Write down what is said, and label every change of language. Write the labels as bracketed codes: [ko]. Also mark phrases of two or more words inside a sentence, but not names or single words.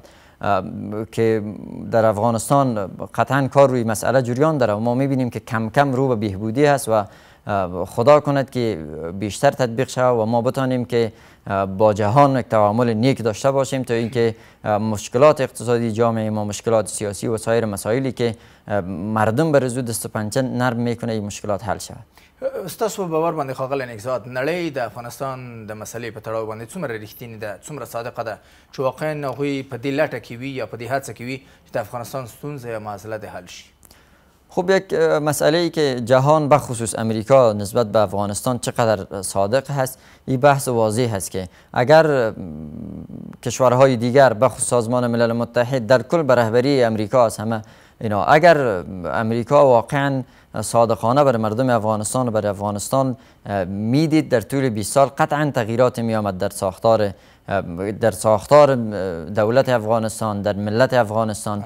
[fa] که در افغانستان قطعا کار روی مسئله جریان داره و ما میبینیم که کم کم رو به بهبودی هست و خدا کند که بیشتر تطبیق شود و ما بتانیم که با جهان یک تعامل نیک داشته باشیم تا اینکه مشکلات اقتصادی جامعه ما، مشکلات سیاسی و سایر مسائلی که مردم بر زود دست پنجه نرم میکنه این مشکلات حل شود. [ps] ستاسو په باور باندې ښاغلی نګزاد، نړۍ د افغانستان د مسلې په تړاو باندې څومره رښتینې ده، څومره صادقه ده چې واقعا هغوی په دې لټه کې وي یا په دې هڅه کې وي چې د افغانستان ستونزه یا معضله دې حل شي؟ [fa] خب یک مسئله ای که جهان به خصوص امریکا نسبت به افغانستان چقدر صادق هست، این بحث واضح هست که اگر کشورهای دیگر به خصوص سازمان ملل متحد در کل به رهبری امریکا است همه اینا، اگر امریکا واقعا صادقانه برای مردم افغانستان و برای افغانستان میدید در طول 20 سال قطعا تغییرات می آمد در ساختار دولت افغانستان، در ملت افغانستان.